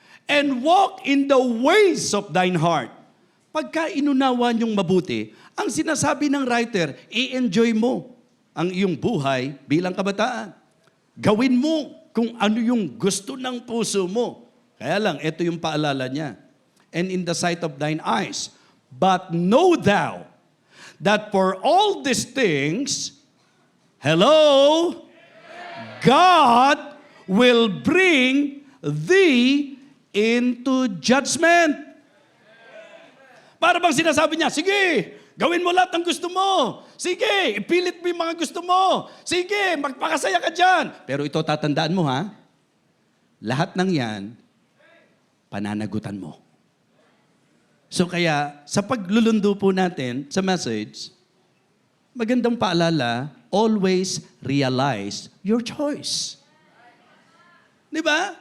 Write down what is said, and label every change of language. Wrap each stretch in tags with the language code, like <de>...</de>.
<en>And walk in the ways of thine heart.</en> <tl>Pagka inunawa niyong mabuti, ang sinasabi ng writer, i-enjoy mo ang iyong buhay bilang kabataan. Gawin mo kung ano yung gusto ng puso mo. Kaya lang, ito yung paalala niya.</tl> <en>And in the sight of thine eyes. But know thou that for all these things, hello, God will bring thee into judgment.</en> <tl>Para bang sinasabi niya, sige, gawin mo lahat ng gusto mo. Sige, ipilit mo yung mga gusto mo. Sige, magpakasaya ka dyan. Pero ito tatandaan mo lahat ng yan, pananagutan mo. So kaya, sa paglulundo po natin sa message, magandang paalala,</tl> <en>always realize your choice.</en> <tl>Diba?</tl>